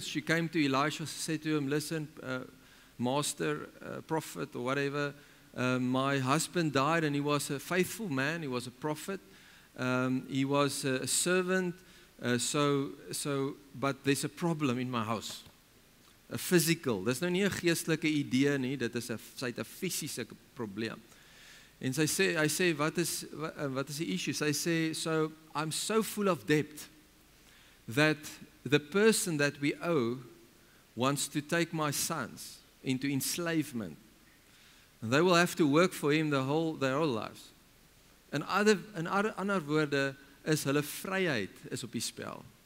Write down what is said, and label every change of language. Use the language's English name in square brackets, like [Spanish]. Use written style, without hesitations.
[English] She came to Elisha, said to him, listen, master, prophet or whatever, my husband died and he was a faithful man, he was a prophet, he was a servant, but there's a problem in my house. A physical, [Afrikaans] dis nou nie 'n geestelike idee nie, dit is sy het 'n fisiese probleem. En hy sê wat is die issue? Sy sê, [English] so I'm so full of debt that the person that we owe wants to take my sons into enslavement. And they will have to work for him their whole lives. [Afrikaans] In ander woorde is hulle vryheid is op die spel.